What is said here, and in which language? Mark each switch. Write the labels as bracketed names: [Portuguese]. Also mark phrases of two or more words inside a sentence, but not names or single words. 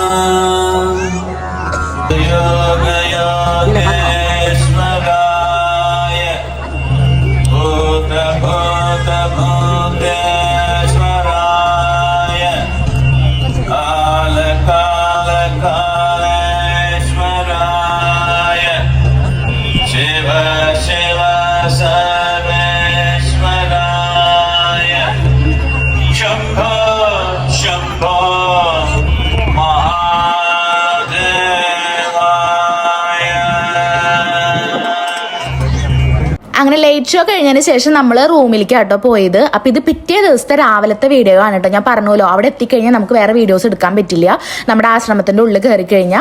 [Sanskrit] योग योगेश्वराय, भूत भूत भूतेश्वराय, काल काल कालेश्वराय, शिव शिव सर्वेश्वराय, शम्भो शम्भो [Malayalam] അങ്ങനെ [English] late show [Malayalam] കഴിഞ്ഞതിന് ശേഷം നമ്മൾ റൂമിലേക്ക് കേട്ടോ പോയത്. അപ്പം ഇത് പിറ്റേ ദിവസത്തെ രാവിലത്തെ വീഡിയോ ആണ് കേട്ടോ. ഞാൻ പറഞ്ഞല്ലോ അവിടെ എത്തിക്കഴിഞ്ഞാൽ നമുക്ക് വേറെ വീഡിയോസ് എടുക്കാൻ പറ്റില്ല, നമ്മുടെ ആശ്രമത്തിൻ്റെ ഉള്ളിൽ കയറി കഴിഞ്ഞാൽ.